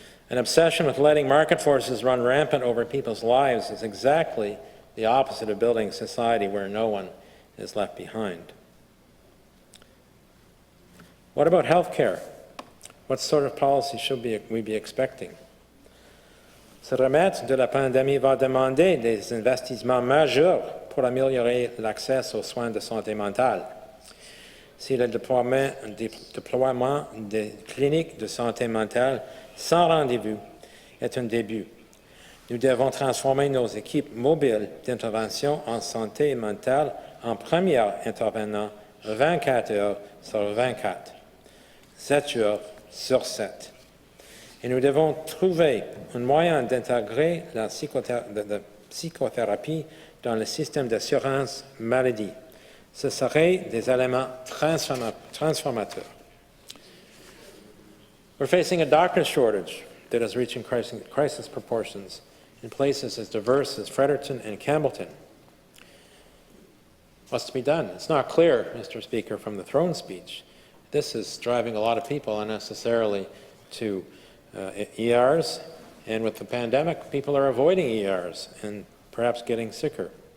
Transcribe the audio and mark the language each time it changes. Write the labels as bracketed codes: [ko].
[en] An obsession with letting market forces run rampant over people's lives is exactly the opposite of building a society where no one is left behind. What about health care? What sort of policy should we be expecting? [fr] Ce remède de la pandémie va demander des investissements majeurs pour améliorer l'accès aux soins de santé mentale. Si le déploiement des cliniques de santé mentale sans rendez-vous est un début, nous devons transformer nos équipes mobiles d'intervention en santé mentale en première intervenant 24 heures sur 24, 7 heures sur 7. Et nous devons trouver un moyen d'intégrer la psychothérapie dans le système d'assurance maladie. Ce seraient des éléments transformateurs. [en] We're facing a doctor shortage that is reaching crisis proportions in places as diverse as Fredericton and Campbellton. What's to be done? It's not clear, Mr. Speaker, from the throne speech. This is driving a lot of people unnecessarily to ERs, and with the pandemic, people are avoiding ERs and perhaps getting sicker.